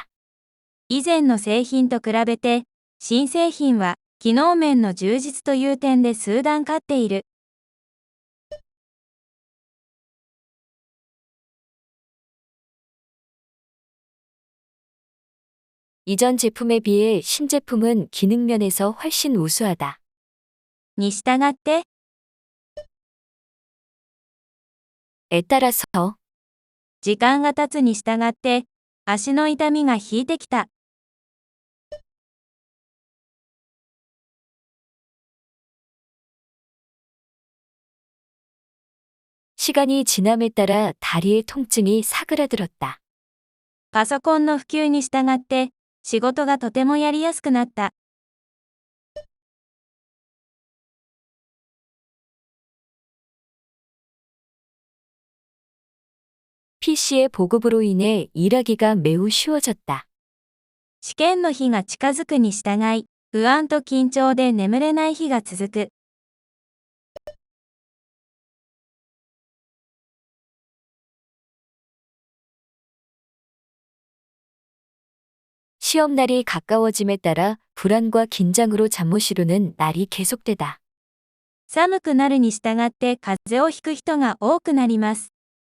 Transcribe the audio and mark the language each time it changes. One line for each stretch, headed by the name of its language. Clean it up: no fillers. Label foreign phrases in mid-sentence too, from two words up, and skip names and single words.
Japanese: 以前の製品と比べて、新製品は、機能面の充実という点で数段勝っている。
Korean: 이전 제품에 비해 신제품은 기능 면에서 훨씬 우수하다.
Japanese: に従って、
Korean: 에 따라서
Japanese: 時間が経つに従って、足の痛みが引いてきた。
Korean: 시간이 지남에 따라 다리의 통증이 사그라들었다.
Japanese: パソコンの普及に従って、仕事がとてもやりやすくなった。
Korean: PC의 보급으로 인해 일하기가 매우 쉬워졌다.
Japanese: 試験の日が近づくに従い、不安と緊張で眠れない日が続く。
Korean: 시험날이 가까워짐에 따라 불안과 긴장으로 잠 못 이루는 날이 계속되다.
Japanese: 寒くなるに従って風邪をひく人が多くなります。